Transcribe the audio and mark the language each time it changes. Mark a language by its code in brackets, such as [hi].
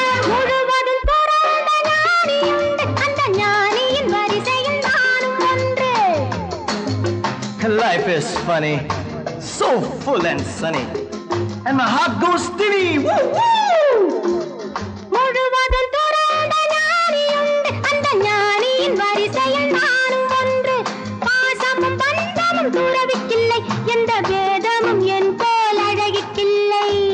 [ta] முழுவதும் பிறந்த ஞானி உண்டு, அந்த ஞானியின் வரிசையில் நானும் ஒன்று. [en] Life is funny, so full and sunny. And my heart goes steady. Woo, woo! [ta] முழுவதும் பிறந்த ஞானி உண்டு, அந்த ஞானியின் வரிசையில் நானும் ஒன்று. பாசமும் பந்தமும் துறவிக்கில்லை, எந்த வேதமும் என் போல் அழகிக்கில்லை.